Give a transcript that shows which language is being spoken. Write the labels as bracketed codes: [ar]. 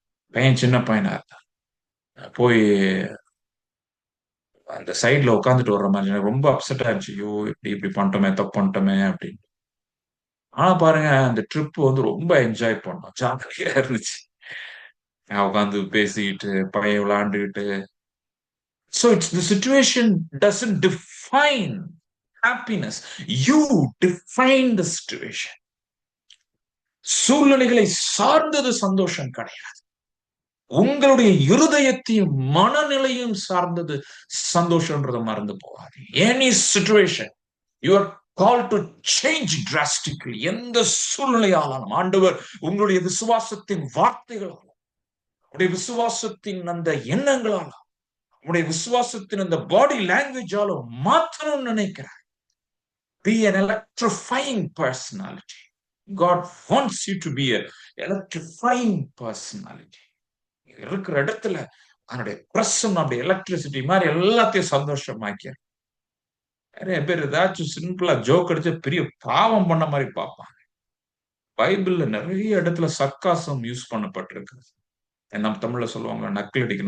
[ta] பையன் சின்ன பையனா இருந்தான். போய் அந்த சைட்ல உட்காந்துட்டு வர்ற மாதிரி எனக்கு ரொம்ப அப்செட்டா இருந்துச்சு. ஐயோ, இப்படி இப்படி பண்ணிட்டோமே, தப்பு பண்ணிட்டோமே அப்படின்னு. ஆனா பாருங்க, அந்த ட்ரிப் வந்து ரொம்ப என்ஜாய் பண்ணோம். ஜாலியா இருந்துச்சு. நான் உட்காந்து பேசிக்கிட்டு பையன் விளையாண்டுக்கிட்டு. [en] So it's the situation doesn't define happiness. You define the situation. [ta] சூழ்நிலைகளை சார்ந்தது சந்தோஷம் கிடையாது. உங்களுடைய இருதயத்தையும் மனநிலையும் சார்ந்தது சந்தோஷம்ன்றத மறந்து போகாது. [en] Any situation you are called to change drastically. [ta] எந்த சூழ்நிலையாலும் ஆண்டவர் உங்களுடைய விசுவாசத்தின் வார்த்தைகளால், உங்களுடைய விசுவாசத்தின் அந்த எண்ணங்களால், உங்களுடைய விசுவாசத்தின் அந்த பாடி லாங்குவேஜால மாற்றணும்னு நினைக்கிறார். [en] Be an electrifying personality. God wants you to be an electrifying personality. [ta] இருக்கிற இடத்துல அவனுடைய பிரசன்னம் அப்படி எலக்ட்ரிசிட்டி மாதிரி எல்லாத்தையும் சந்தோஷமாக்கிய. நிறைய பேர் ஏதாச்சும் சிம்பிளா ஜோக் அடிச்ச பெரிய பாவம் பண்ண மாதிரி பார்ப்பாங்க. பைபிள்ல நிறைய இடத்துல சர்க்காசம் யூஸ் பண்ணப்பட்டிருக்கு. நம்ம தமிழ்ல சொல்லுவாங்க நக்கல் அடிக்க.